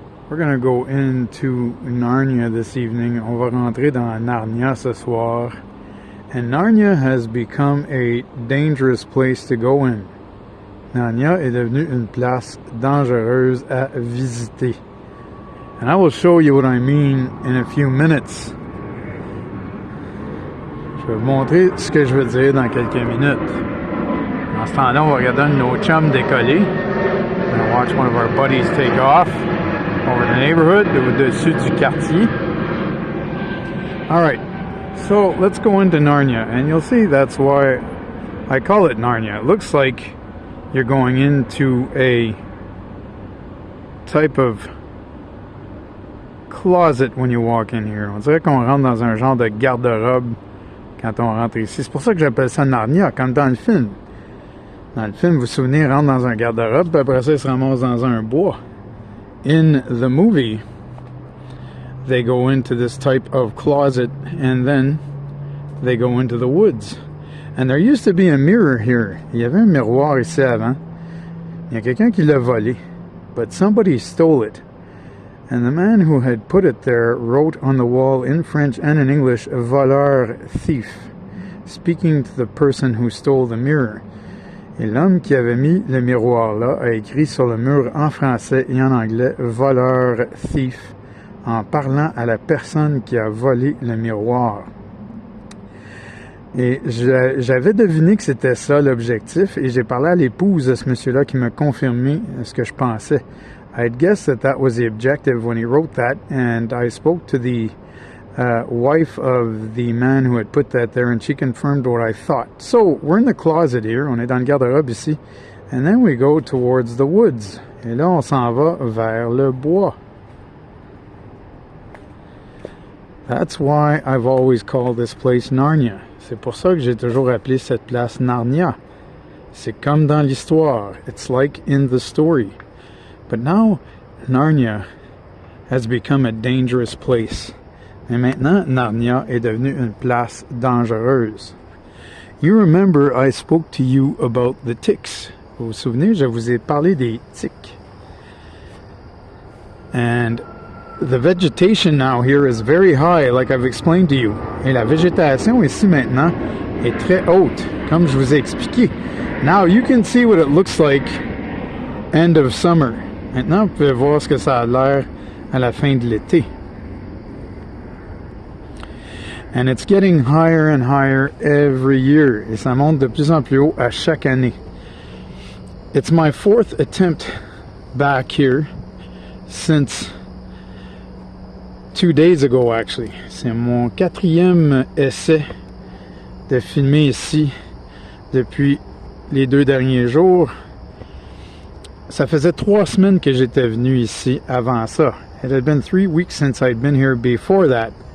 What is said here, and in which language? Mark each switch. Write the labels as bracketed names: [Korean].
[English] We're gonna go into Narnia this evening. [French] On va rentrer dans Narnia ce soir. [English] And Narnia has become a dangerous place to go in. [French] Narnia est devenue une place dangereuse à visiter. [English] And I will show you what I mean in a few minutes. [French] Je vais vous montrer ce que je veux dire dans quelques minutes. En ce temps-là, on va regarder un de nos chums décoller. On va [English] watch one of our buddies take off over the neighborhood, [French] au-dessus du quartier. [English] Alright, so let's go into Narnia, and you'll see that's why I call it Narnia. It looks like you're going into a type of closet when you walk in here. [French] On dirait qu'on rentre dans un genre de garde-robe quand on rentre ici. C'est pour ça que j'appelle ça Narnia, comme dans le film. Dans le film, vous vous souvenez, il rentre dans un garde-robe, puis après ça, il se ramasse dans un bois. [English] In the movie, they go into this type of closet, and then they go into the woods. And there used to be a mirror here. [French] Il y avait un miroir ici avant. Il y a quelqu'un qui l'a volé, [English] but somebody stole it. And the man who had put it there wrote on the wall in French and in English, voleur, thief, speaking to the person who stole the mirror. [French] Et l'homme qui avait mis le miroir là a écrit sur le mur en français et en anglais, voleur, thief, en parlant à la personne qui a volé le miroir. Et j'avais deviné que c'était ça l'objectif, et j'ai parlé à l'épouse de ce monsieur-là qui m'a confirmé ce que je pensais. [English] I'd guessed that was the objective when he wrote that, and I spoke to the wife of the man who had put that there, and she confirmed what I thought. So, we're in the closet here, [French] on est dans le garde-robe ici, [English] and then we go towards the woods. [French] Et là, on s'en va vers le bois. [English] That's why I've always called this place Narnia. [French] C'est pour ça que j'ai toujours appelé cette place Narnia. C'est comme dans l'histoire. [English] It's like in the story. But now, Narnia has become a dangerous place. [French] Et maintenant, Narnia est devenue une place dangereuse. [English] You remember I spoke to you about the ticks. [French] Vous vous souvenez, je vous ai parlé des tiques. [English] And the vegetation now here is very high, like I've explained to you. [French] Et la végétation ici maintenant est très haute, comme je vous ai expliqué. [English] Now you can see what it looks like end of summer. [French] Maintenant, vous pouvez voir ce que ça a l'air à la fin de l'été. [English] And it's getting higher and higher every year. [French] Et ça monte de plus en plus haut à chaque année. [English] It's my fourth attempt back here since 2 days ago, actually. [French] C'est mon 4e essai de filmer ici depuis les 2 derniers jours. Ça faisait 3 semaines que j'étais venu ici avant ça. [English] It had been 3 weeks since I'd been here before that.